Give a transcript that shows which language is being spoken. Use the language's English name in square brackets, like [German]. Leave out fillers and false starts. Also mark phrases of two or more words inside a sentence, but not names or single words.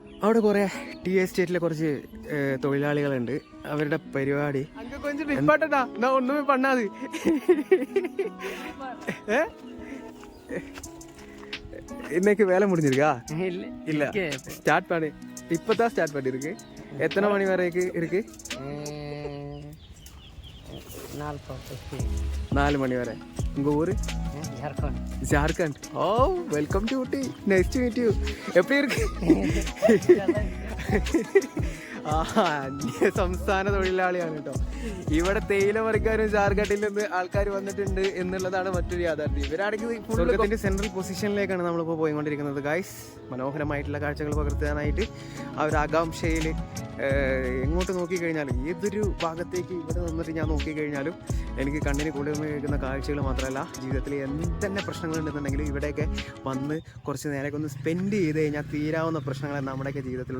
[Malayalam] അവിടെ കുറേ ടീ എസ്റ്റേറ്റിലെ കുറച്ച് തൊഴിലാളികളുണ്ട്. അവരുടെ പരിപാടി [Tamil] ஒன்னுமே பண்ணாத இன்னைக்கு வேலை முடிஞ்சிருக்கா? இல்ல ஸ்டார்ட் பண்ணி இப்பதான் ஸ்டார்ட் பண்ணிருக்கு. எத்தனை மணி வரைக்கும் இருக்கு? 4 மணி வரை. உங்க ஊரு? ஜார்க்கண்ட். ஓ [English] welcome to [Tamil] ஊட்டி. [English] nice to meet you. [Tamil] எப்படி இருக்கு? [Malayalam] അന്യ സംസ്ഥാന തൊഴിലാളിയാണ് കേട്ടോ. ഇവിടെ തേയില പറിക്കാനും ജാർഖണ്ഡിൽ നിന്ന് ആൾക്കാർ വന്നിട്ടുണ്ട് എന്നുള്ളതാണ് മറ്റൊരു യാഥാർത്ഥ്യം. ഇവരാണെങ്കിൽ സ്വർഗത്തിന്റെ സെൻട്രൽ പൊസിഷനിലേക്കാണ് നമ്മളിപ്പോൾ പോയിക്കൊണ്ടിരിക്കുന്നത് ഗൈസ്. മനോഹരമായിട്ടുള്ള കാഴ്ചകൾ പകർത്താനായിട്ട് ആ ഒരു ആകാംക്ഷയിൽ എങ്ങോട്ട് നോക്കിക്കഴിഞ്ഞാലും ഏതൊരു ഭാഗത്തേക്ക് ഇവിടെ നിന്നിട്ട് ഞാൻ നോക്കിക്കഴിഞ്ഞാലും എനിക്ക് കണ്ണിന് കുളിർമ കേൾക്കുന്ന കാഴ്ചകൾ മാത്രമല്ല, ജീവിതത്തിൽ എന്തെന്നെ പ്രശ്നങ്ങളുണ്ടെന്നുണ്ടെങ്കിലും ഇവിടെയൊക്കെ വന്ന് കുറച്ച് നേരമൊക്കെ ഒന്ന് സ്പെൻഡ് ചെയ്ത് കഴിഞ്ഞാൽ തീരാവുന്ന പ്രശ്നങ്ങൾ നമ്മുടെയൊക്കെ ജീവിതത്തിലുള്ളൂ.